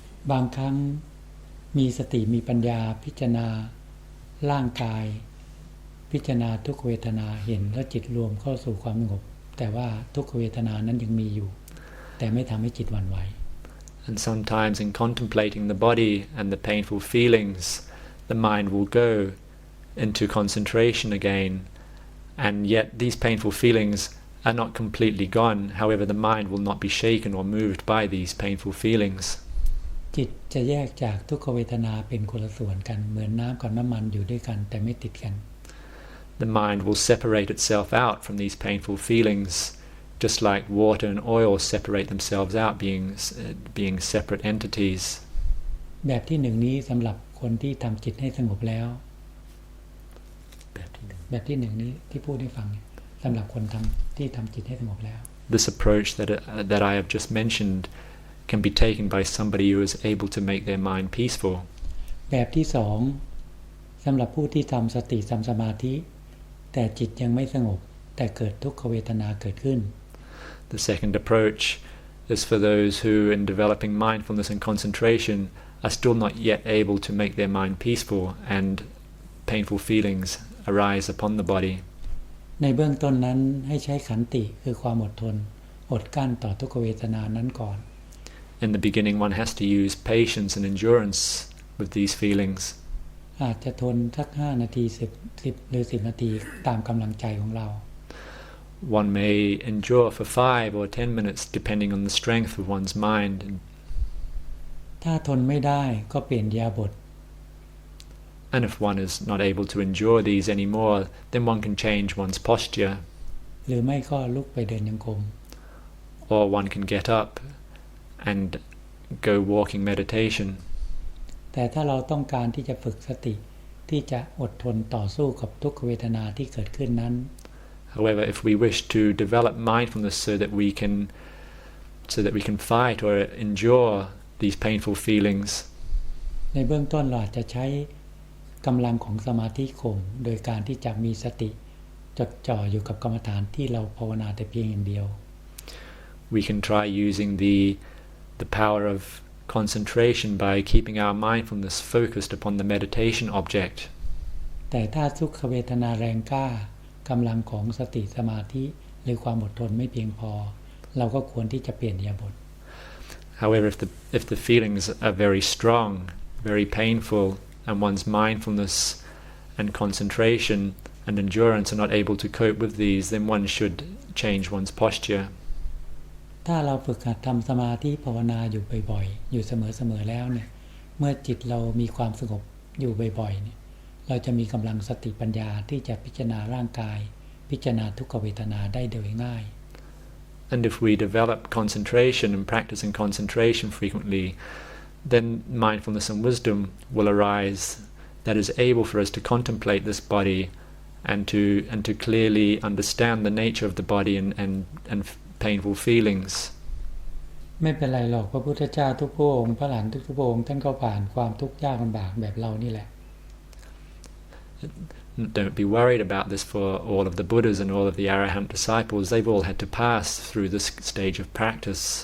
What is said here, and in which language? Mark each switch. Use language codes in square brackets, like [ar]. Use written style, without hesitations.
[th] บางครั้งมีสติมีปัญญาพิจารณาร่างกายพิจารณาทุกขเวทนาเห็นและจิตรวมเข้าสู่ความสงบแต่ว่าทุกขเวทนานั้นยังมีอยู่แต่ไม่ทำให้จิตหวั่นไหว [en] And sometimes in contemplating the body and the painful feelings, the mind will go into concentration again, and yet these painful feelings are not completely gone. However, the mind will not be shaken or moved by these painful feelings. [th] จิตจะแยกจากทุกขเวทนาเป็นคนละส่วนกันเหมือนน้ำกับน้ำมันอยู่ด้วยกันแต่ไม่ติดกัน [en] The mind will separate itself out from these painful feelings, just like water and oil separate themselves out, being separate entities. [th] แบบที่หนึ่งนี้สำหรับคนที่ทำจิตให้สงบแล้วแบบที่หนึ่งนี้ที่พูดให้ฟังสำหรับคนที่ทำจิตให้สงบแล้ว [en] This approach that I have just mentioned can be taken by somebody who is able to make their mind peaceful. [th] แบบที่สองสำหรับผู้ที่ทำสติทำสมาธิแต่จิตยังไม่สงบแ แต่เกิดทุกขเวทนาเกิดขึ้น [en] The second approach is for those who, in developing mindfulness and concentration, are still not yet able to make their mind peaceful and painful feelings arise upon the body. [th] ในเบื้องต้นนั้นให้ใช้ขันติคือความอดทนอดกั้นต่อทุกขเวทนานั้นก่อน [en] In the beginning, one has to use patience and endurance with these feelings. [th] อาจจะทนสัก5 นาที10หรือ10 นาทีตามกำลังใจของเรา [en] One may endure for 5 or 10 minutes depending on the strength of one's mind. [th] ถ้าทนไม่ได้ก็เปลี่ยนอิริยาบถ [en] And if one is not able to endure these anymore, then one can change one's posture. [th] หรือไม่ก็ลุกไปเดินยังกรม [en] Or one can get up and go walking meditation. [th] แต่ถ้าเราต้องการที่จะฝึกสติที่จะอดทนต่อสู้กับทุกขเวทนาที่เกิดขึ้นนั้น [en] However, if we wish to develop mindfulness so that we can fight or endure these painful feelings, [th] ในเบื้องต้นเราอาจจะใช้กำลังของสมาธิข่มโดยการที่จะมีสติจดจ่ออยู่กับกรรมฐานที่เราภาวนาแต่เพียงอย่างเดียว [en] we can try using the power of concentration by keeping our mindfulness focused upon the meditation object. [th] แต่ถ้าทุกขเวทนาแรงกล้ากำลังของสติสมาธิหรือความอดทนไม่เพียงพอเราก็ควรที่จะเปลี่ยนอิริยาบถ [en] However, if the feelings are very strong, very painful, and one's mindfulness and concentration and endurance are not able to cope with these, then one should change one's posture. [th] ถ้าเราฝึกหัดทำสมาธิภาวนาอยู่บ่อยๆอยู่เสมอๆแล้วเนี่ยเมื่อจิตเรามีความสงบอยู่บ่อยๆเนี่ยเราจะมีกำลังสติปัญญาที่จะพิจารณาร่างกายพิจารณาทุกขเวทนาได้โดยง่าย [en] And if we develop concentration and practicing concentration frequently, then mindfulness and wisdom will arise that is able for us to contemplate this body and to clearly understand the nature of the body and painful feelings. [th] ไม่เป็นไรหรอกพระพุทธเจ้าทุกพระองค์พระอรหันต์ทุกพระองค์ท่านก็ผ่านความทุกข์ยากลำบากแบบเรานี่แหละ [en] Don't be worried about this for all of the Buddhas and all of the Arahant disciples. They've all had to pass through this stage of practice.